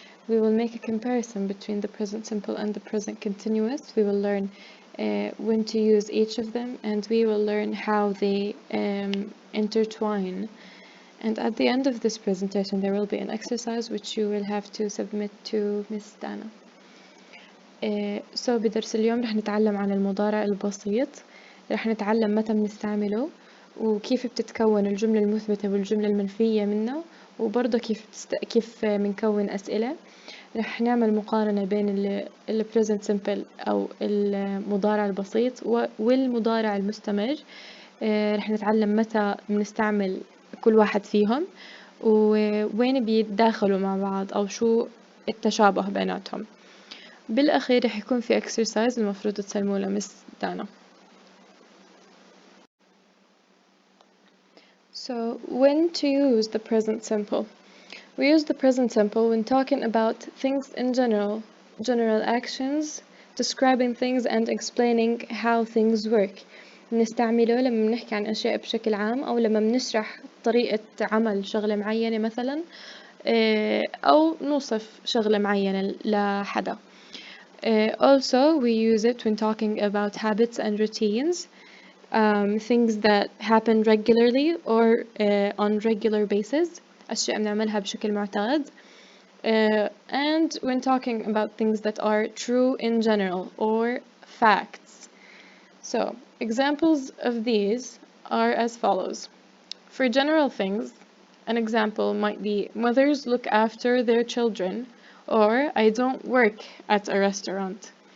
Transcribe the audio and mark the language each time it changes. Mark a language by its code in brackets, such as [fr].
[en] We will make a comparison between the present simple and the present continuous. We will learn when to use each of them, and we will learn how they intertwine. And at the end of this presentation, there will be an exercise which you will have to submit to Miss Dana. [ar] So بدرس اليوم رح نتعلم عن المضارع البسيط، رح نتعلم متى بنستعمله وكيف بتتكون الجملة المثبتة والجملة المنفية منه، وبرضه كيف بنكون أسئلة. رح نعمل مقارنة بين ال present simple أو المضارع البسيط والمضارع المستمر. رح نتعلم متى بنستعمل كل واحد فيهم ووين بيتداخلوا مع بعض أو شو التشابه بيناتهم. بالأخير رح يكون في exercise المفروض تسلموه لمس دانا. [en] So, when to use the present simple? We use the present simple when talking about things in general actions, describing things and explaining how things work. [ar] بنستعمله لما بنحكي عن أشياء بشكل عام أو لما بنشرح طريقة عمل شغلة معينة مثلا أو نوصف شغلة معينة لحدا. [en] Also, we use it when talking about habits and routines, things that happen regularly or on regular basis. [ar] أشياء بنعملها بشكل معتاد. [en] And when talking about things that are true in general or facts. So, examples of these are as follows. For general things, an example might be mothers look after their children, or I don't work at a restaurant.